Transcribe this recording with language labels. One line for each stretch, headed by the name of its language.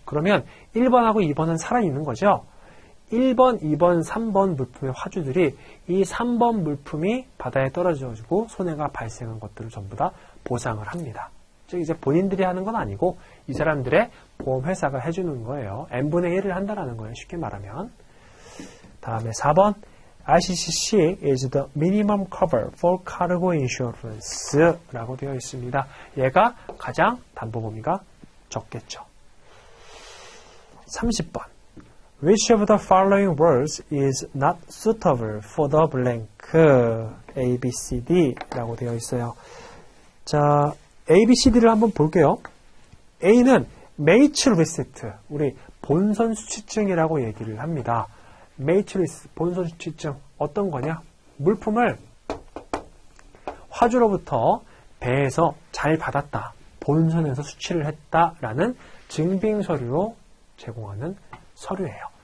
Korean: 그러면 1번하고 2번은 살아있는 거죠. 1번, 2번, 3번 물품의 화주들이 이 3번 물품이 바다에 떨어져가지고 손해가 발생한 것들을 전부 다 보상을 합니다. 즉 이제 본인들이 하는 건 아니고 이 사람들의 보험회사가 해주는 거예요. n분의 1을 한다는 거예요. 쉽게 말하면. 다음에 4번
English: ICCC is the minimum cover for cargo insurance
Korean: 라고 되어 있습니다. 얘가 가장 담보 범위가 적겠죠.
English: 30번 Which of the following words is not suitable for the blank?
Korean: A, B, C, D 라고 되어 있어요. 자, A, B, C, D를 한번 볼게요. A는 Mate Reset, 우리 본선 수치증이라고 얘기를 합니다. Mate Reset, 본선 수치증 어떤 거냐? 물품을 화주로부터 배에서 잘 받았다, 본선에서 수치를 했다라는 증빙 서류로 제공하는 서류예요.